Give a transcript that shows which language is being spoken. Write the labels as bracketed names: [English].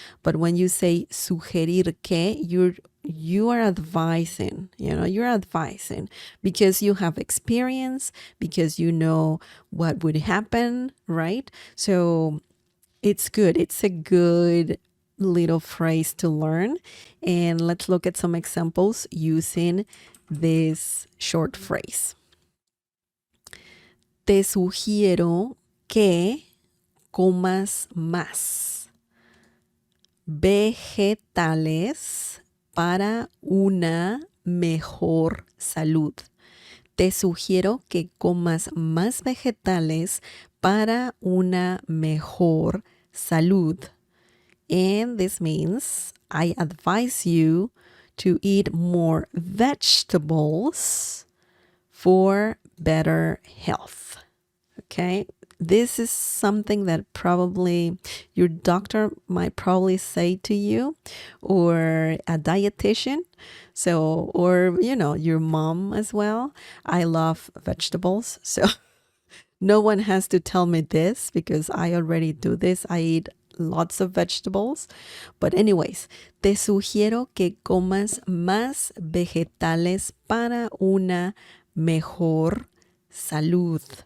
[English] But when you say sugerir que, you are advising, you're advising because you have experience, because you know what would happen, right? So it's good. It's a good little phrase to learn. And let's look at some examples using this short phrase. [Spanish] Te sugiero que comas más vegetales para una mejor salud. Te sugiero que comas más vegetales para una mejor salud. [English] And this means I advise you to eat more vegetables for better health. Okay, this is something that probably your doctor might probably say to you, or a dietitian. So, or, your mom as well. I love vegetables. So no one has to tell me this because I already do this. I eat lots of vegetables. But anyways, [Spanish] te sugiero que comas más vegetales para una mejor salud.